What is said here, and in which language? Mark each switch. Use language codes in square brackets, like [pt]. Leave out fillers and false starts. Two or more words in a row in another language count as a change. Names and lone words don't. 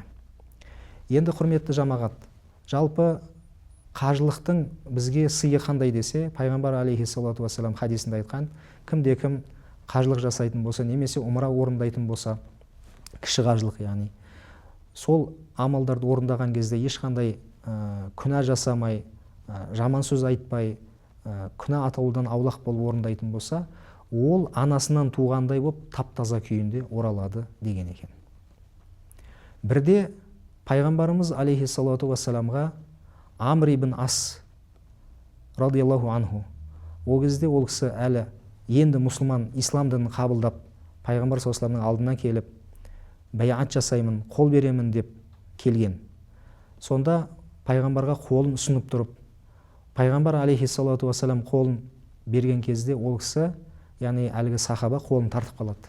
[kk] Енді құрметті жамағат, жалпы қажылықтың бізге сыйы қандай десе, пайғамбар [ar] عليه الصلاة والسلام [kk] хадисінде айтқан: кімде-кім қажылық жасайтын болса, немесе умра орындайтын болса, кіші қажылық, яғни сол амалдарды орындаған кезде ешқандай күнә жасамай, жаман сөз айтпай, күнә атаулыдан аулақ болып орындайтын болса, ол анасынан туғандай болып таптаза күйінде оралады деген екен. Бірде пайғамбарымыз [ar] عليه الصلاة والسلام [kk] Амр ибн Ас [ar] رضي الله عنه, [kk] ол кезде ол кісі әлі енді мұсылман, ислам дінін қабылдап, пайғамбар [ar] صلى الله عليه وسلم [kk] алдына келіп, байат жасаймын, қол беремін деп келген. Сонда пайғамбарға қолын ұсынып тұрып, пайғамбар [ar] عليه الصلاة والسلام [kk] қолын берген кезде ол кісі, яғни әлгі сахаба, қолын тартып қалады.